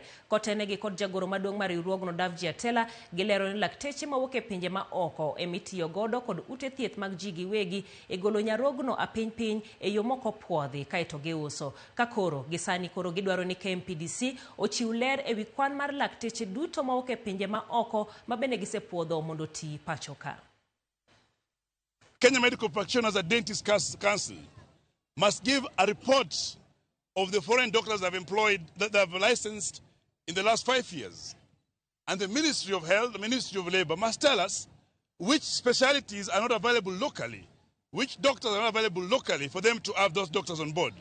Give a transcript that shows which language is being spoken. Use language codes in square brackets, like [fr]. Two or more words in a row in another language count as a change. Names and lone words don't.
[luo] Kotenegi kod jagoro maduong' mar riwruogno Davji Atela gilero ni lakteche mawuok e pinje ma oko emitiyo godo kod ute thieth mag ji giwegi e golo nyarogno piny e yo moko puodhi kaeto giuso. Ka koro gisani koro gidwaro ni KMPDU ochiw ler ewi kwan mar lakteche duto mawuok e pinje ma oko ma bende gisepuodho mondo ti pacho ka. [en] Kenya Medical Practitioners and Dentists Council must give a report of the foreign doctors they've employed, that they've licensed in the last 5 years. And the Ministry of Health, the Ministry of Labor must tell us which specialties are not available locally, which doctors are not available locally for them to have those doctors on board.